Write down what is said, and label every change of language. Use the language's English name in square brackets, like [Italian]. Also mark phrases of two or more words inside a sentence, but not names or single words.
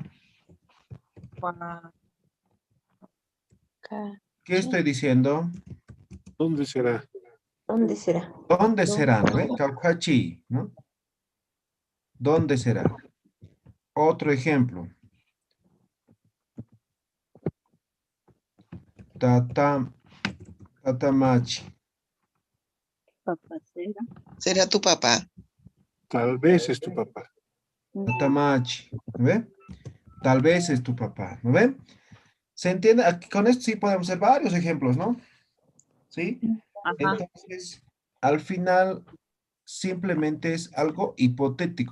[Spanish] Hua- ¿qué estoy diciendo? ¿Dónde será? ¿Dónde será? ¿Dónde será, no ve? Caucachi, ¿no? ¿Dónde será? Otro ejemplo. [Aymara] Tata, tatamachi, [Spanish] papacera. Será tu papá. Tal vez es tu papá. tatamachi, ¿no ve? Tal vez es tu papá, ¿no ve? ¿Se entiende? Aquí, con esto sí podemos hacer varios ejemplos, ¿no? ¿Sí? Ajá. Entonces, al final, simplemente es algo hipotético.